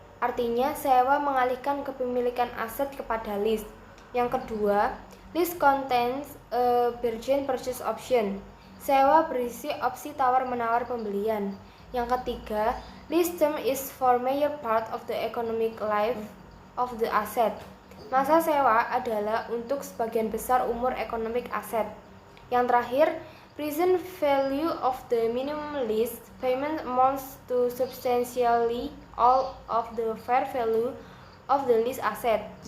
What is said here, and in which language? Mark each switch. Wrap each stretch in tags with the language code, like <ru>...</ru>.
<id>Artinya, sewa mengalihkan kepemilikan aset kepada lease. Yang kedua,</id> <en>lease contains a virgin purchase option.</en> <id>Sewa berisi opsi tawar-menawar pembelian. Yang ketiga,</id> <en>lease term is for major part of the economic life of the asset.</en> <id>Masa sewa adalah untuk sebagian besar umur economic asset. Yang terakhir,</id> <en>present value of the minimum lease payment amounts to substantially all of the fair value of the lease asset.</en>